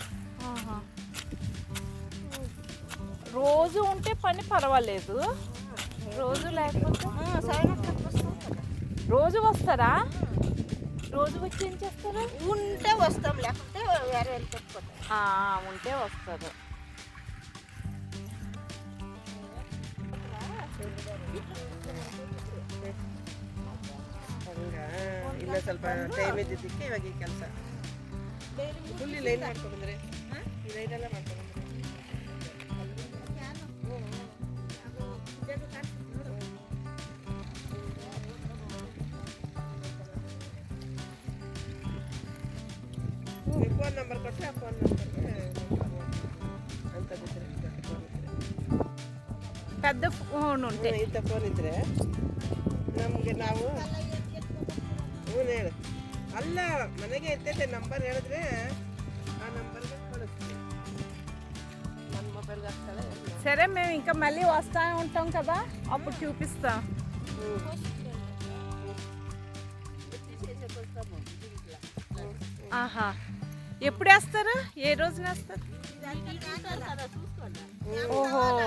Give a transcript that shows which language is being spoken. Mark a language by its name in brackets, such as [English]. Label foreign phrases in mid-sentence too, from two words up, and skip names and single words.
[Telugu] రోజు ఉంటే పని పర్వాలేదు, రోజు లేకపోతే రోజు వస్తారా? రోజు వచ్చి ఏం చేస్తారు? ఉంటే వస్తాం, లేకపోతే వేరే వెళ్ళి పెట్టుకుంటాం. ఉంటే వస్తారు. [Kannada] ಇಲ್ಲ ಸ್ವಲ್ಪ ಟೈಮ್ ಇದ್ದಿದ್ದಕ್ಕೆ ಇವಾಗ ಈ ಕೆಲಸ [English] full line [Kannada] ಮಾಡ್ಕೊಂಡ್ಬಂದ್ರೆ ಈ ಲೈನ್ ಎಲ್ಲ ಮಾಡ್ಕೊಂಡ್ಬಂದ್ರೆ [English] phone number [Kannada] ಕೊಟ್ಟರೆ ಆ [English] phone numberಗೆ [Kannada] ಅಂತದಿದ್ರೆ [Telugu] పెద్ద ఫోన్ ఉంటే [Kannada] ಇಂಥ ಫೋನ್ ಇದ್ರೆ ನಮಗೆ ನಾವು ಹ್ಞೂ ಹೇಳು ಅಲ್ಲ ಮನೆಗೆ ಇರ್ತೈತೆ ನಂಬರ್ ಹೇಳಿದ್ರೆ ಆ ನಂಬರ್ಗೆ వస్తుందా [Telugu] సరే మేము ఇంకా మళ్ళీ వస్తూ ఉంటాం కదా, అప్పుడు చూపిస్తాం. ఆహా, ఎప్పుడు వేస్తారు? ఏ రోజున వేస్తారు? ఓహో,